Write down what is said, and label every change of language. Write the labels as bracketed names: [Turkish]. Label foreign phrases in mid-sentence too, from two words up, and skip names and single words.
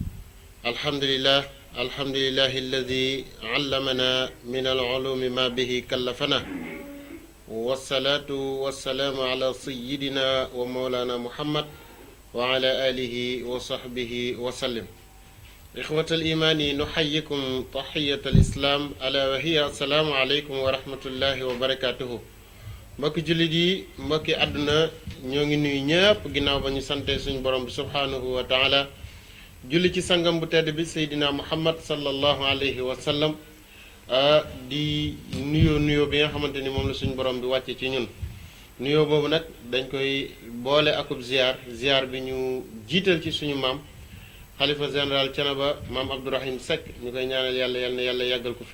[Arabic] الحمد لله الذي علمنا من العلوم ما به كلفنا والصلاة والسلام على سيدنا ومولانا محمد وعلى آله وصحبه وسلم إخوة الإيمان نحييكم تحية الإسلام ألا وهي السلام عليكم ورحمة الله وبركاته [Wolof] mbokki jullit yi mbokki àdduna ñoo ngi nuyu ñëpp ginnaaw ba ñu sante suñu borom bi [Arabic] سبحانه وتعالى [Wolof] julli ci sangam bu tedd bi Seydina Muhammad [Arabic] صلى الله عليه وسلم [Wolof] di nuyoo bi nga xamante ni moom la suñu borom bi wàcce ci ñun nuyoo boobu nag dañ koy boole akub ziar bi ñu jiital ci suñu maam xalifa général Thiénaba maam Abdourahim Seck ñu koy ñaanal yal na yàlla yàggal ko fi